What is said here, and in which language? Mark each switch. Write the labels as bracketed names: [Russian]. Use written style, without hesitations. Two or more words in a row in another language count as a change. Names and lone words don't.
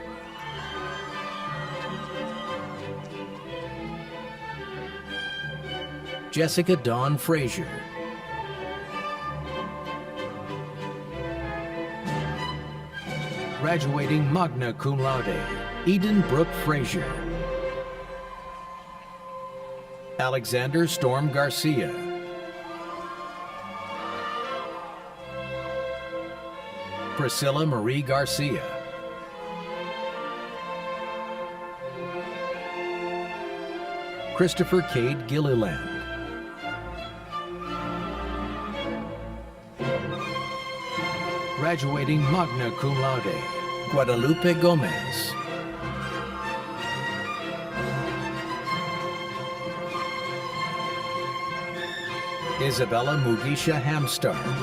[English] Jessica Dawn Frazier. [Latin] Graduating magna cum laude, [English] Eden Brooke Frazier. Alexander Storm Garcia. Priscilla Marie Garcia. Christopher Cade Gilliland. [Latin] Graduating magna cum laude, [English] Guadalupe Gomez. Isabella Mugisha Hamstar.